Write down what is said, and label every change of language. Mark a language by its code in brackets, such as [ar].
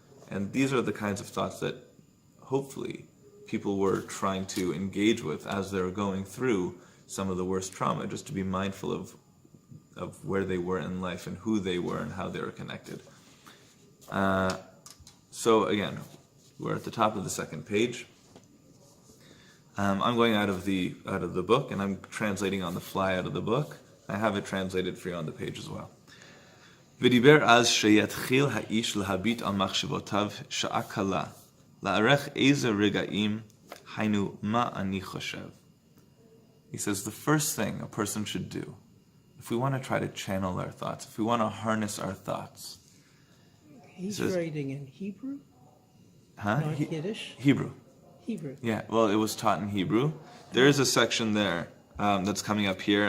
[en] And these are the kinds of thoughts that hopefully people were trying to engage with as they were going through some of the worst trauma, just to be mindful of where they were in life and who they were and how they were connected. So again, we're at the top of the second page. I'm going out of the book, and I'm translating on the fly out of the book. I have it translated for you on the page as well. [he] ודיבר אז שיתחיל האיש להביט על מחשבותיו שעה קלה, לערך איזה רגעים, היינו מה אני חושב. [en] He says the first thing a person should do, if we want to try to channel our thoughts, if we want to harness our thoughts, He's writing in Hebrew? Huh? Not Yiddish? Hebrew. Hebrew. Yeah, well, it was taught in Hebrew. There is a section there that's coming up here.